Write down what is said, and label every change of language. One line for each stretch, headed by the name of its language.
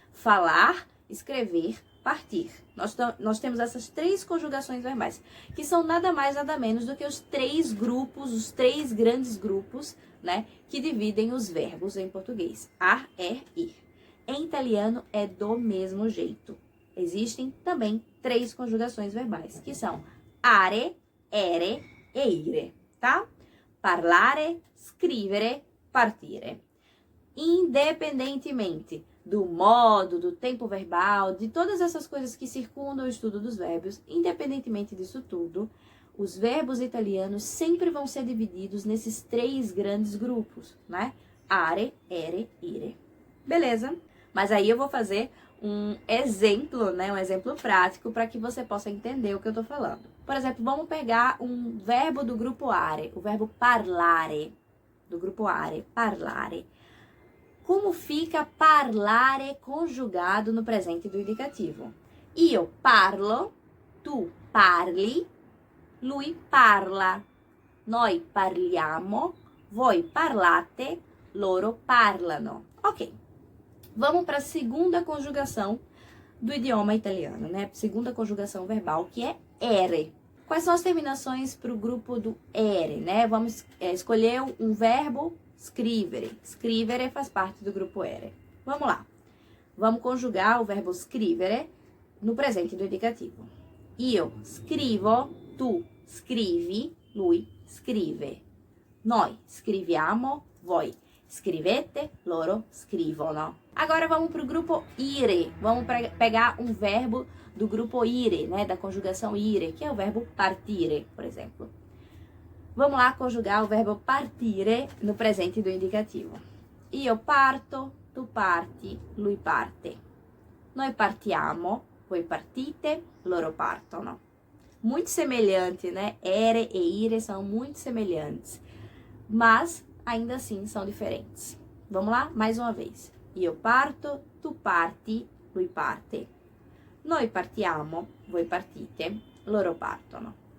Portuguese: Falar, escrever, partir. Nós temos essas 3 conjugações verbais, que são nada mais, nada menos do que os 3 grupos, os 3 grandes grupos, né? Que dividem os verbos em português. Ar, ir. Em italiano é do mesmo jeito. Existem também 3 conjugações verbais, que são are, ere e ire, tá?
Italian: Parlare, scrivere, partire.
Portuguese: Independentemente do modo, do tempo verbal, de todas essas coisas que circundam o estudo dos verbos, independentemente disso tudo, os verbos italianos sempre vão ser divididos nesses 3 grandes grupos, né? Are, ere, ire. Beleza? Mas aí eu vou fazer um exemplo, né? Um exemplo prático para que você possa entender o que eu tô falando. Por exemplo, vamos pegar um verbo do grupo are, o verbo parlare, do grupo are, parlare. Como fica parlare conjugado no presente do indicativo?
Italian: Io parlo, tu parli, lui parla, noi parliamo, voi parlate, loro parlano.
Portuguese: Ok, vamos para a segunda conjugação do idioma italiano, né? Segunda conjugação verbal, que é ere. Quais são as terminações para o grupo do ere, né? Vamos escolher um verbo, scrivere. Scrivere faz parte do grupo ere. Vamos lá. Vamos conjugar o verbo scrivere no presente do indicativo.
Italian: Io scrivo, tu scrivi, lui scrive. Noi scriviamo, voi scrivete, loro scrivono.
Portuguese: Agora vamos para o grupo ire. Vamos pegar um verbo do grupo ire, né? Da conjugação ire, que é o verbo partire, por exemplo. Vamos lá conjugar o verbo partire no presente do indicativo.
Italian: Io parto, tu parti, lui parte. Noi partiamo, voi partite, loro partono.
Portuguese: Muito semelhante, né? Ere e ire são muito semelhantes, mas ainda assim são diferentes. Vamos lá? Mais uma vez.
Italian: Io parto, tu parti, lui parte. Noi partiamo, voi partite, loro partono.